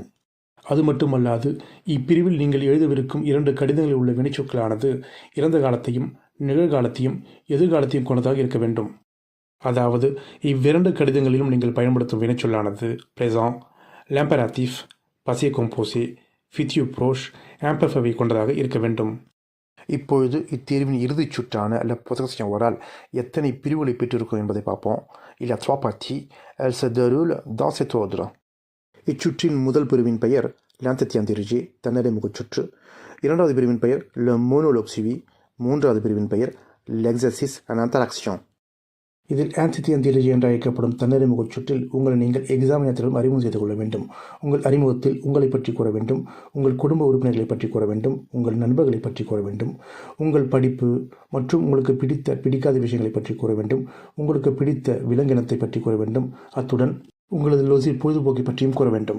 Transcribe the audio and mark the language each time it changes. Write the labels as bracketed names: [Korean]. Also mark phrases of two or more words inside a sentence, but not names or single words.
[Tamil] அது மட்டுமல்லாது இப்பிரிவில் நீங்கள் எழுதவிருக்கும் 2 கடிதங்களில் உள்ள வினைச்சொற்களானது இறந்த காலத்தையும் நிகழ்காலத்தையும் எதிர்காலத்தையும் கொண்டதாக இருக்க வேண்டும். அதாவது இவ்விரண்டு கடிதங்களிலும் நீங்கள் பயன்படுத்தும் வினைச்சொல்லானது [French] présent, l'impératif, passé composé, futur proche, imparfaitை [Tamil] கொண்டதாக இருக்க வேண்டும். இப்பொழுது இத்தேர்வின் இறுதிச் சுற்றான [French] la possession orale [Tamil] எத்தனை பிரிவுகளை பெற்றிருக்கும் என்பதை பார்ப்போம். [French] Il y a 3 parties, elles se déroulent dans cet ordre. [Tamil] இச்சுற்றின் முதல் பிரிவின் பெயர் [French] l'entretien dirigé, [Tamil] தன்னடை முகச்சுற்று. இரண்டாவது பிரிவின் பெயர் [French] le monologue suivi. [Tamil] மூன்றாவது பிரிவின் பெயர் [French] l'exercice en interaction. [Tamil] இதில் [French] entretien dirigé [Tamil] என்று அழைக்கப்படும் தன்னடை முகச்சுற்றில் உங்களை நீங்கள் எக்ஸாமினேட்டரிடம் அறிமுகம் செய்து கொள்ள வேண்டும். உங்கள் அறிமுகத்தில் உங்களை பற்றி கூற வேண்டும், உங்கள் குடும்ப உறுப்பினர்களை பற்றி கூற வேண்டும், உங்கள் நண்பர்களை பற்றி கூற வேண்டும், உங்கள் படிப்பு மற்றும் உங்களுக்கு பிடிக்காத விஷயங்களை பற்றி கூற வேண்டும், உங்களுக்கு பிடித்த விலங்கினத்தை பற்றி கூற வேண்டும், அத்துடன் உங்களது லோசில் பொழுதுபோக்கை பற்றியும் கூற வேண்டும்.